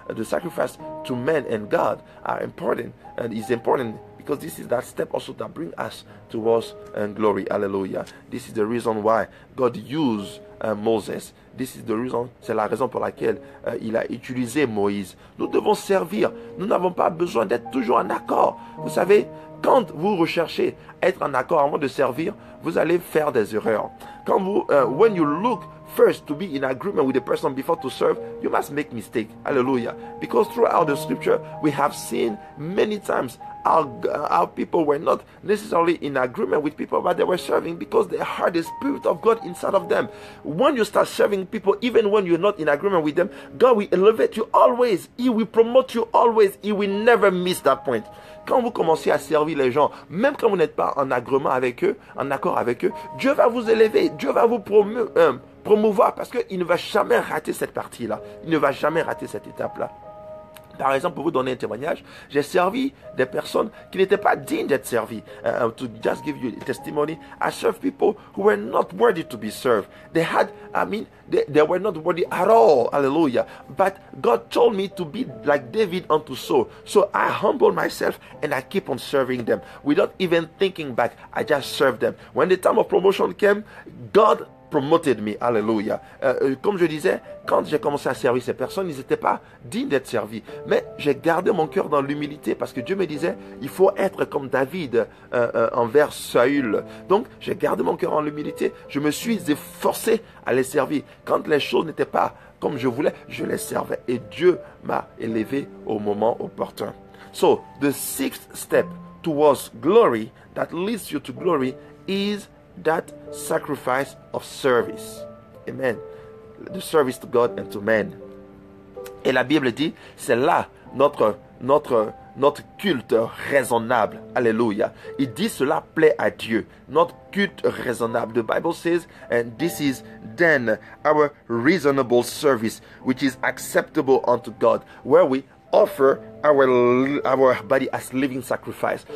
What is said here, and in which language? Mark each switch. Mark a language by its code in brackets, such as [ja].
[en] The sacrifice to men and God are important, and is important because this is that step also that brings us towards glory. Hallelujah. This is the reason why God used Moses. This is the reason, [fr] c'est la raison pour laquelle il a utilisé Moïse. Nous devons servir. Nous n'avons pas besoin d'être toujours en accord. Vous savez, quand vous recherchez être en accord avant de servir, vous allez faire des erreurs. Quand vous, [en] when you look first to be in agreement with the person before to serve, you must make mistake. Hallelujah. Because throughout the scripture, we have seen many times how people were not necessarily in agreement with people, but they were serving because they had the Spirit of God inside of them. When you start serving people, even when you're not in agreement with them, God will elevate you always. He will promote you always. He will never miss that point. [fr] Quand vous commencez à servir les gens, même quand vous n'êtes pas en agrément avec eux, en accord avec eux, Dieu va vous élever, Dieu va vous promouvoir parce qu'il ne va jamais rater cette partie-là. Il ne va jamais rater cette étape-là. Par exemple, pour vous donner un témoignage, j'ai servi des personnes qui n'étaient pas dignes d'être servies. [en] To just give you a testimony, I served people who were not worthy to be served. They were not worthy at all. Hallelujah. But God told me to be like David unto Saul. So I humbled myself and I keep on serving them. Without even thinking back, I just served them. When the time of promotion came, God promoted me, hallelujah. [fr] Comme je disais, quand j'ai commencé à servir ces personnes, ils n'étaient pas dignes d'être servis. Mais j'ai gardé mon cœur dans l'humilité parce que Dieu me disait, il faut être comme David envers Saül. Donc, j'ai gardé mon cœur en l'humilité. Je me suis efforcé à les servir. Quand les choses n'étaient pas comme je voulais, je les servais. Et Dieu m'a élevé au moment opportun. [en] So, the sixth step towards glory that leads you to glory is that sacrifice of service. Amen. The service to God and to men. [fr] Et la Bible dit, c'est là notre culte raisonnable. Alléluia. Il dit cela plaît à Dieu. Notre culte raisonnable. [en] The Bible says, and this is then our reasonable service, which is acceptable unto God, where we offer our body as living sacrifice.